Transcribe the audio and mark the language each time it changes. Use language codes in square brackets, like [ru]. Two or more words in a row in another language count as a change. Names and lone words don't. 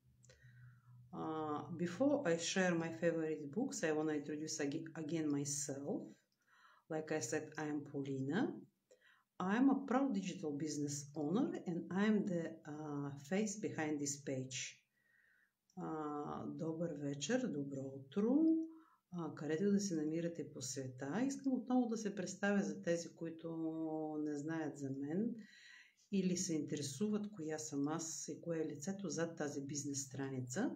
[en] Before I share my favorite books, I want to introduce again myself. Like I said, I am Paulina. I am a proud digital business owner and I am the face behind this page. [bg] Добър вечер, добро утро, където да се намирате по света. Искам отново да се представя за тези, които не знаят за мен или се интересуват коя съм аз и кое е лицето зад тази бизнес страница.